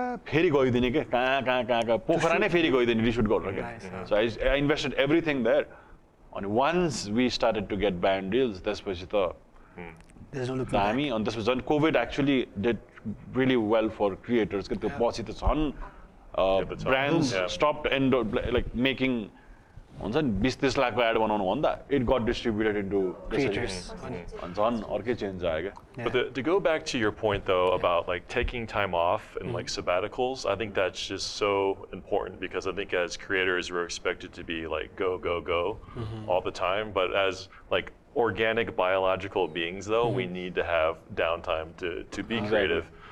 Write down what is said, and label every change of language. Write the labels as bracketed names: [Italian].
[Nepali] फेरि गइदिने के कहाँ पोखरा नै फेरि गइदिने रिसुट गरेर के [English] so I invested everything there and once we started to get brand deals [Nepali] त्यसपछि त हामी अनि त्यसपछि झन् [English] COVID actually did really well for creators [Nepali] के त्यो पछि त झन् [English] brands stopped like making [Nepali] हुन्छ नि 20-30 लाखको एड बनाउनु भन्दा [English] It got distributed into Creators. [Nepali] झन् अर्कै चेन्ज आयो क्या [English] But to go back to your point though about like taking time off and like sabbaticals, I think that's just so important because I think as creators we're expected to be like go all the time. But as like organic biological beings though, we need to have downtime to be creative.